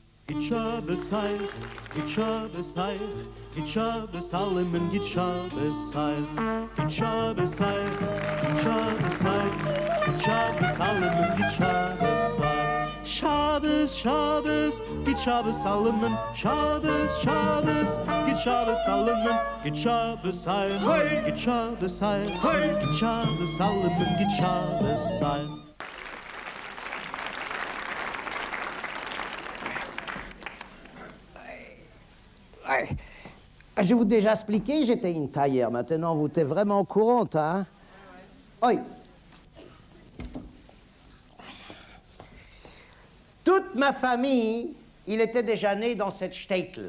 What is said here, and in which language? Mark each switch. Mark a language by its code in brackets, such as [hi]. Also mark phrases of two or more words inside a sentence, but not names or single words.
[yi] שבת הייף, גוט שבת אַלעם און גוט שבת הייף, גוט שבת הייף, גוט שבת הייף, גוט שבת אַלעם און גוט שבת הייף. שבת, שבת, גוט שבת אַלעם און שבת, שבת, גוט שבת אַלעם און גוט שבת הייף, גוט שבת הייף, גוט שבת אַלעם און גוט שבת הייף. [fr] Je vous ai déjà expliqué, j'étais une tailleur. Maintenant, vous êtes vraiment au courant, hein? Oui. Toute ma famille, il était déjà né dans cette shtetl.